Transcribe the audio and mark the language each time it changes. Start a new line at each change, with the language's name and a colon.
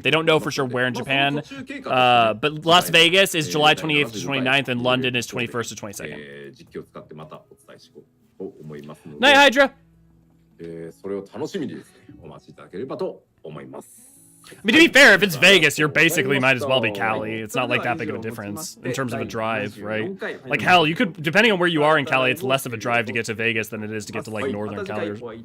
English: They don't know for sure where in Japan. But Las Vegas is July 28th to 29th, and London is 21st to 22nd.
Japanese: 実機を使ってまたお伝えしようと思いますので。
English: Night, Hydra!
Japanese: それを楽しみにですね、お待ちいただければと思います。
English: I mean, to be fair, if it's Vegas, you're basically might as well be Cali. It's not like that big of a difference in terms of a drive, right? Like, hell, you could, depending on where you are in Cali, it's less of a drive to get to Vegas than it is to get to, like, northern Cali.